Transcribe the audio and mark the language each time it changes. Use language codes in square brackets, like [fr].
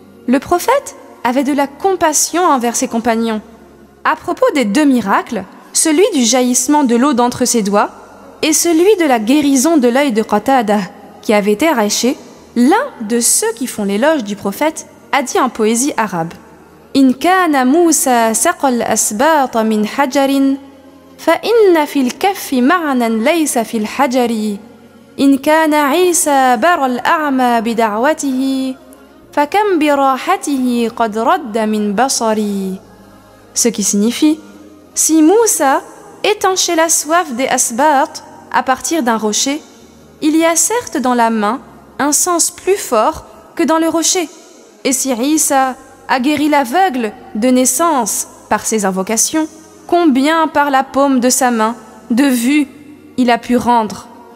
[fr] Le prophète avait de la compassion envers ses compagnons. À propos des deux miracles, celui du jaillissement de l'eau d'entre ses doigts et celui de la guérison de l'œil de Qatada qui avait été arraché, l'un de ceux qui font l'éloge du prophète a dit en poésie arabe: [ar] إن كان موسى سقى الأسباط من حجر فإن في الكف معنى ليس في الحجر إن كان عيسى برى الأعمى بدعوته فكم براحته قد رد من بصري. [fr] Ce qui signifie, si Moussa étanchait la soif des asbat à partir d'un rocher, il y a certes dans la main un sens plus fort que dans le rocher. Et si Isa a guéri l'aveugle de naissance par ses invocations, combien par la paume de sa main, de vue, il a pu rendre.